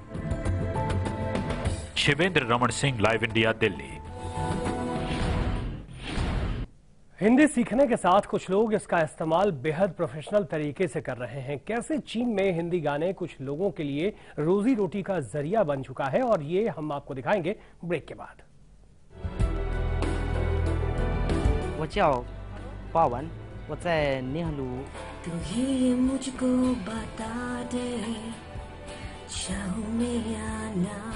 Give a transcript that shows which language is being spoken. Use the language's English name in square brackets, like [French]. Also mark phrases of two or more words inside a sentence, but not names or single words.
[Hindi] शिवेंद्र रमन सिंह, लाइव इंडिया, दिल्ली। हिंदी सीखने के साथ कुछ लोग इसका इस्तेमाल बेहद प्रोफेशनल तरीके से कर रहे हैं। कैसे चीन में हिंदी गाने कुछ लोगों के लिए रोजी रोटी का जरिया बन चुका है, और ये हम आपको दिखाएंगे ब्रेक के बाद। [Chinese] 我叫巴文，我在宁夏路。 [Hindi] तू ही मुझको बता दे चाहूं मैं आना।